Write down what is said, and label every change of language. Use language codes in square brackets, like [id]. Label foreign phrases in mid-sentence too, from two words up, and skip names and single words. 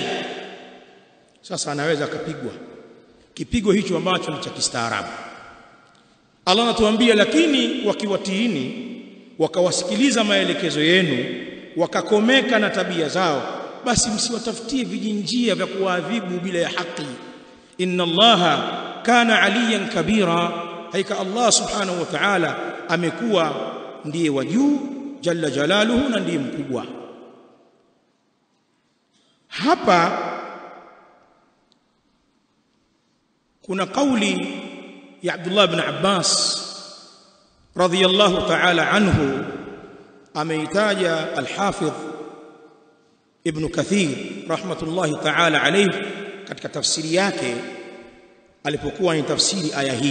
[sw] Sasa anaweza akapigwa kipigo hicho ambacho ni cha kistaarabu. Allah anatuambia lakini wakiwatiini, wakawasikiliza maelekezo yenu, wakakomeka na tabia zao, basi msiwatafutie vijinjia vya kuadhibu bila ya haki. [ar] إن الله كان عليا كبيرا, [sw] haika Allah [ar] سبحانه وتعالى [sw] amekuwa ndiye wa juu [ar] جل جلاله, [sw] na ndiye mkubwa. Hapa kuna kauli ya Abdullah ibn Abbas [ar] رضي الله تعالى عنه, [sw] ameitaja al-Hafidh Ibn Kathir [ar] رحمة الله تعالى عليه [sw] katika tafsiri yake alipokuwa ni tafsiri aya hii.